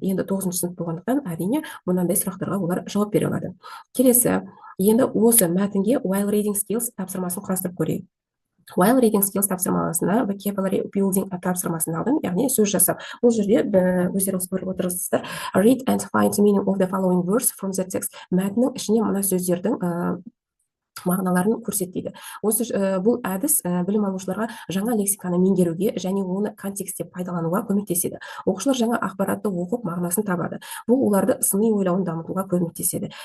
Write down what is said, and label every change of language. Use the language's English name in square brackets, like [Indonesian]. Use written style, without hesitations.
[Kazakh] Енді 9-шы сынып болғандықтан әрине мынандай сұрақтарға олар жауап бере алады. Келесі, енді осы мәтінге while reading skills тапсырмасын құрастырып көрейік. While reading skills тапсырмасына vocabulary building тапсырмасын алдым, яғни сөз жасап. Бұл жерде өздеріңіз көріп отырсыздар. [English] Read and find the meaning of the following words from the text. [Kazakh] Мәтіннің ішіне мына сөздердің мағыналарын көрсетеді. Бұл әдіс білім алушыларға жаңа лексиканы меңгеруге және оны контекстте пайдалануға көмектеседі. Оқушылар жаңа ақпаратты оқып мағынасын табады. Бұл оларды сыни ойлауын дамытуға көмектеседі.